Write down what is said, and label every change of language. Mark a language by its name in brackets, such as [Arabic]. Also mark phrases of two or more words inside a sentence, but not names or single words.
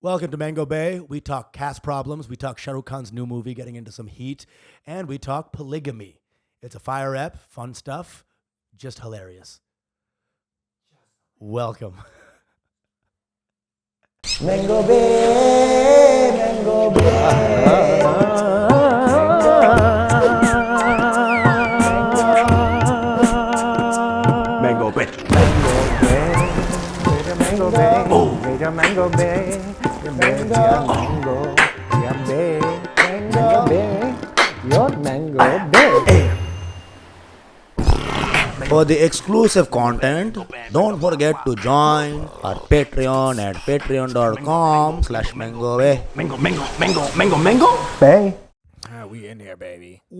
[English] Welcome to Mango Bay. We talk caste problems. We talk Shah Rukh Khan's new movie getting into some heat. And we talk polygamy. It's a fire ep, fun stuff, just hilarious. Welcome. Mango Bay, Mango Bay. Mango Bay. Mango Bay, Mango Bay, Mango Bay, Mango Bay, your Mango Bay. For the exclusive content, don't forget to join our Patreon at patreon.com/MangoBay. Mango. Bay. We in here, baby.